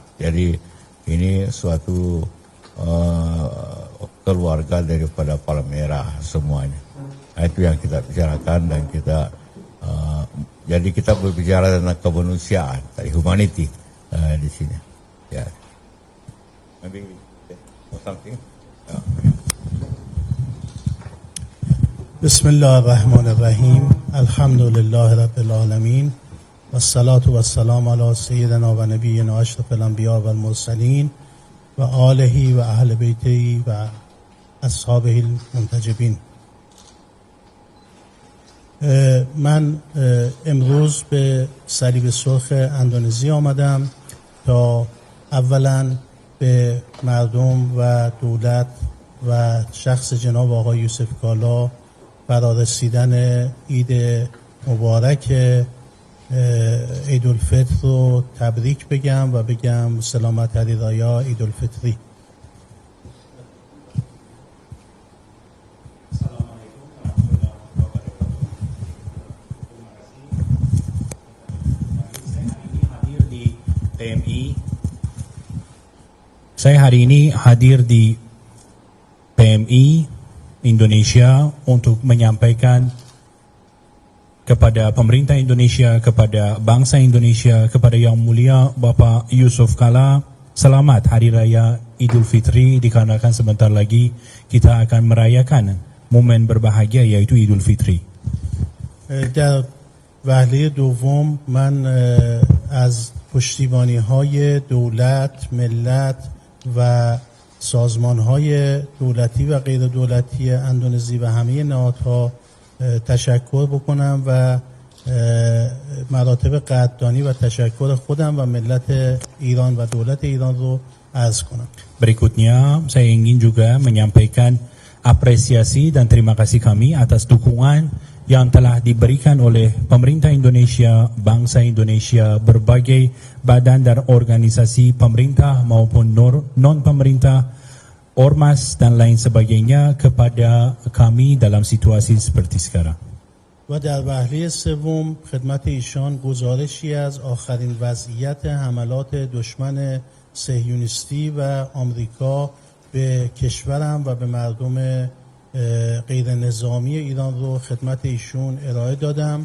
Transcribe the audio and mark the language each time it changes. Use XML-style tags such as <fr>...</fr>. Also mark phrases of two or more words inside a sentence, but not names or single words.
<id>Jadi ini suatu keluarga daripada Palang Merah semuanya. Nah, itu yang kita bicarakan, dan kita jadi kita berbicara tentang kemanusiaan, tadi humanity di sini. Ya,</id> <en>maybe something.</en> <ar>بسم الله الرحمن الرحيم. الحمد لله رب العالمين والصلاة والسلام على سيدنا ونبينا أشرف الأنبياء والمرسلين وآله وأهل بيته وأصحابه المنتجبين.</ar> <fa>من امروز به صلیب سرخ اندونزی آمدم تا اولا به مردم و دولت و شخص جناب آقای یوسف کالا برای رسیدن عید مبارک عیدالفطر رو تبریک بگم و بگم</fa> <id>selamat hari raya Idul Fitri. PMI. Saya hari ini hadir di PMI Indonesia untuk menyampaikan kepada pemerintah Indonesia, kepada bangsa Indonesia, kepada Yang Mulia Bapak Yusuf Kala, selamat Hari Raya Idul Fitri, dikarenakan sebentar lagi kita akan merayakan momen berbahagia yaitu Idul Fitri.</id> <fa>در وهله دوم من از پشتیبانی های دولت، ملت و سازمان های دولتی و غیر دولتی اندونزی و همه نهادها تشکر بکنم و مراتب قدردانی و تشکر خودم و ملت ایران و دولت ایران رو عرض کنم.</fa> <id>Berikutnya saya ingin juga menyampaikan apresiasi dan terima kasih kami atas dukungan yang telah diberikan oleh pemerintah Indonesia, bangsa Indonesia, berbagai badan dan organisasi pemerintah maupun non-pemerintah, ormas dan lain sebagainya kepada kami dalam situasi seperti sekarang.</id> <fa>و در وهله سوم خدمت ایشان گزارشی از آخرین وضعیت حملات دشمن صهیونیستی و آمریکا به کشورم و به مردم غیر نظامی ایران رو خدمت ایشون ارائه دادم.</fa>